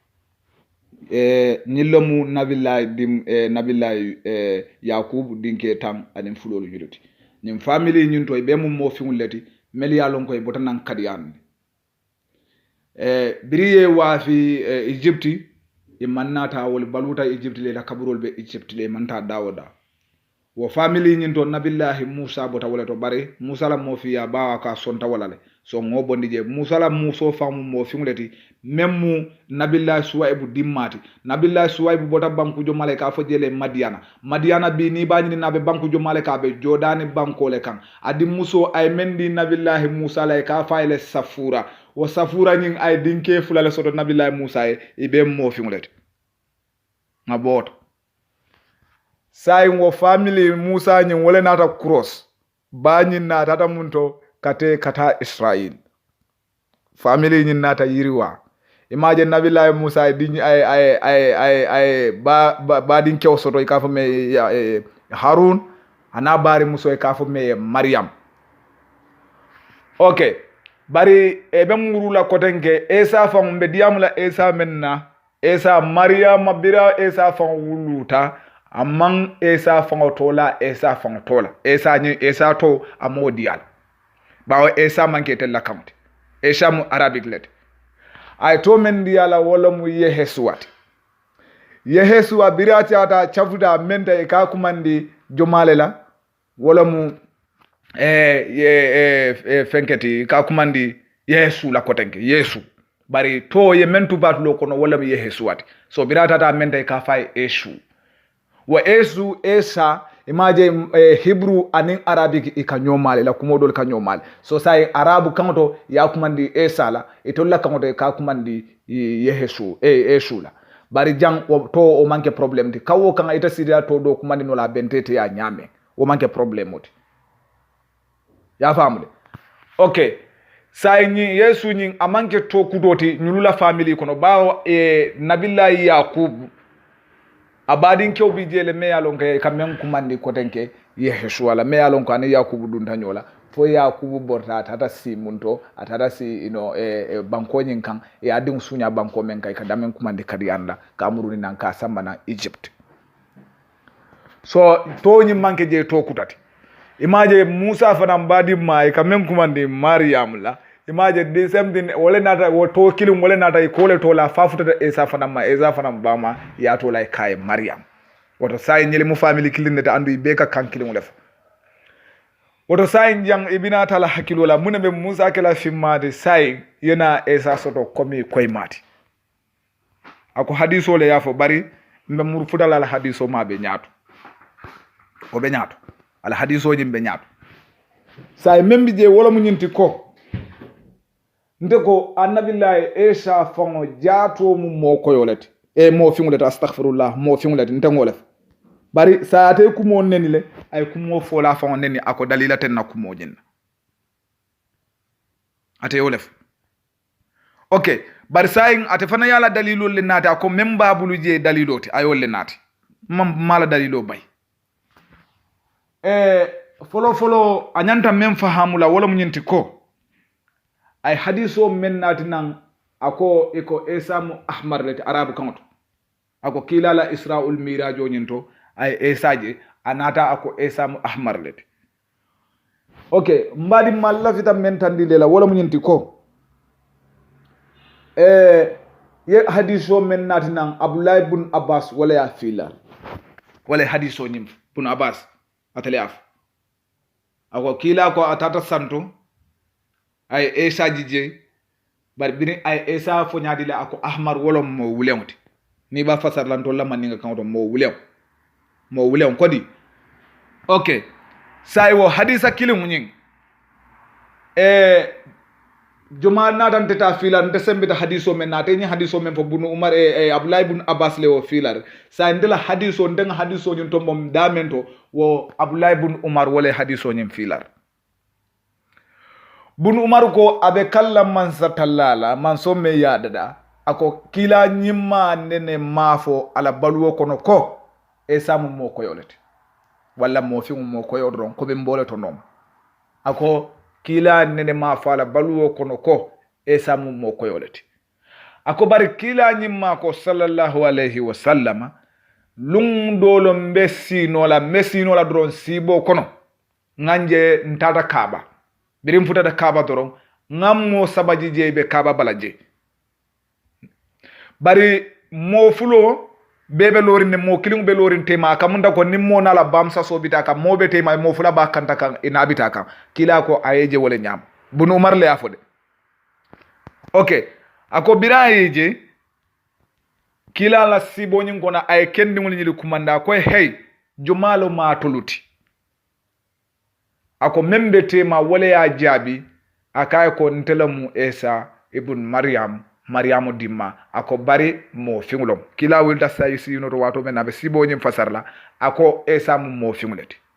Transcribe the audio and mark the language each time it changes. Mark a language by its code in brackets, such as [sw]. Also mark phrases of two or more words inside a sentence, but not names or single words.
[man] Nilomu nabillahi Yakub dinke tam anin fulolu yuluti. Nim family nyunto be mum mo fi ngulati meli ya lon koy botanan kadiyan. Biriye wa fi Egypte imannata wol baluta Egypte le la kaburol be Egypte le manta dawoda wo family nyin to nabillahi Musa bota wala to bare Musa la mo fi ya bawa ka sonta wala le so ngo bondi je Musa la muso famu mo fi nguleti memmu nabillahi Suwaibu dimmati nabillahi Suwaibu bota banku jo malaika fo jele Madiana bi ni bañi nabe banku jo malaika be jodani banko le kan adi muso ay mendi nabillahi Musa la ka fayle safura wo safura ñing ay dinke fulale soto nabillahi Musa e be mo fi nguleti ngabot say wo family Musa ñing wala nata cross bañi nata ta munto kata Israel family ñin nata yiriwa imagine nabillahi Musa di ay ba din kew soto ka fa me Harun ana bari muso ka fa me Maryam okay bari be murula kotenke Esa fa mbe diamula Esa menna Esa Maryam bira Esa fa wuluta amman Esa fa tola Esa fa tola Esa ni Esa to amodial bawo Esa manke tel account Esa mu arabic let ay to men diala wala mu Yehesuat Yehesua birati ata chafuda menta e ka kumandi jomalela wala mu fenketi ka kumandi Yesu la kotenke Yesu bari to ye mentu batulo kono wala mu Yehesuat so birata ta menta ka fay Yesu wa Yesu Esa imaje Hebrew anin Arabic ikanyomale la kumodol kanyomale so say Arabu kanto ya kumandi Esa la itolla kanto ka kumandi Yehesu Yesu la bari jang to o manke problem di kawo kan ita sidia to do kumandi no la bentete ya nyame o manke problem oti ya famude okay sai ni yesu ni amanke to kudoti nyulula family kono bawo nabillahi yaqub abadin kew bi jele me yalon ke kamen kumandi ko tenke yesu wala me yalon ko an yaqub dun tanyola fo yakubu borta tata si munto atata si banko nyin kan adin sunya banko men kai kadamen kumandi kadi anda kamuruni nan ka sambana Egypt so to nyi manke je to kutati imaje Musa fana mbadi mai kamen kumandi Maryam la imaje [en] the same thing [man] wala nata wo to kilum wala nata ikole to la fafuta Isa fana ma Isa fana bama ya to la kai Maryam woto sai nyele mu family kilinde ta andu ibeka kan kilum lef woto sai jang ibina tala hakilo la munebe Musa kala fimmade sai yana Isa soto komi koy mati ako hadiso le yafo bari mbe murfudala al hadiso ma be nyaato o be nyaato al hadiso jimbe nyaato sai membi je wala mu nyinti ko ndeko annabillahi Isa fango jaato mu mo koyolete mo fingulete astaghfirullah mo fingulete ntengolef bari saate kumo nenile ay kumo fola fango neni ako dalila ten na kumo jinna ate yolef okay bari sayin ate fana yala dalilo le nati ako memba bulu je dalilote ayol le nati mala dalilo bay folo anyanta mem fahamula wala munyinti ko ay hadiso men nati nan ako eko esamu ahmar leti arabu kanto ako kilala isra'ul mirajo nyinto ay esaje anata ako esamu ahmar leti okay mbadi mallafita men tandile la wala munyinti ko ye hadiso men nati nan Abdullah ibn Abbas wala ya filal wala hadiso nyim ibn Abbas atale af ako kila ko atata santo ay Isa jije bar bini ay Isa fo nyaadi la ako ahmar wolom mo wulewti ni ba fasar lan to lamani nga kanto mo wulew kodi okay sai wo hadisa kilim nying juma na dan teta filar nte sembita hadiso men na teni hadiso men fo bunu Umar Abdullah ibn Abbas le wo filar sa ndela hadiso ndenga hadiso nyun to mom damento wo Abdullah ibn Umar wala hadiso nyim filar bunu Umar ko abe kallam man satallala man somme yadada ako kila nyimma nene mafo ala baluwo kono ko samu mo koyolete walla mo fi mo koyodron ko be mbole to nom ako kila nene mafo ala baluwo kono ko samu mo koyolete ako bari kila nyimma ko [ar] صلى الله عليه وسلم [man] lungdolo mbesino la dron sibo kono nganje ntata kaba birim futa da kaba doron ngammo sabaji jeybe kaba balaje bari mo fulo bebe lorin mo kilingu be lorin tema kamunda ko nimmo nala bamsa so bitaka mo be tema mo fula ba kanta kan ina bitaka kila ko ayeje wala nyam bunu Umar le afode okay ako birayeje kila la sibo nyin gona ay kendi ngol nyili kumanda ko hey jumalo ma toluti ako membe tema wala ya jabi akay ko ntelamu Isa ibn Maryamu dimma ako bari mo fingulom kila wilta sayisi no to wato men abe sibo nyim fasarla ako Isa mo finguleti